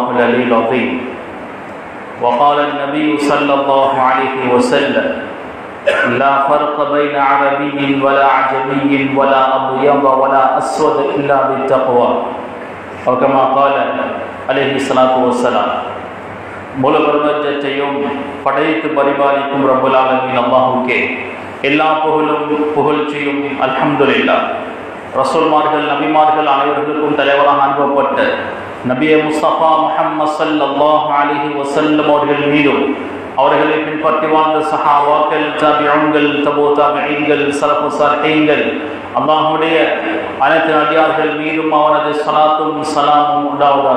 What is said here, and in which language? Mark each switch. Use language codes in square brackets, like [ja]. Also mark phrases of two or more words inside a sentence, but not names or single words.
[ar] العلي العظيم وقال النبي صلى الله عليه وسلم لا فرق بين عربي ولا عجمي ولا أبيض ولا أسود إلا بالتقوى أو كما قال عليه الصلاة والسلام [ta] முழு பிரபஞ்சத்தையும் படைத்து பரிபாலிக்கும் ரப்பல் ஆலமீன் அல்லாஹ்வுக்கே எல்லா புகழ்ச்சியும் அல்ஹம்துலில்லாஹ். ரசூல்மார்கள் நபிமார்கள் அனைவர்களுக்கும் தலைவராக அனுப்பப்பட்ட நபியே முஸ்தபா முஹம்மது [ar] صلى الله عليه وسلم [ta] அவர்கள் மீதும் அவர்களை பின்பற்றி வாழ்ந்த சஹாபாக்கள், தாபிஊன்கள், தபூ தாபிஈன்கள், [ar] سلف صالحين [ta] அல்லாஹ்வுடைய அனைத்து அடியார்கள் மீதும் அவனது ஸலாத்தும் ஸலாமும் உண்டாவதாக.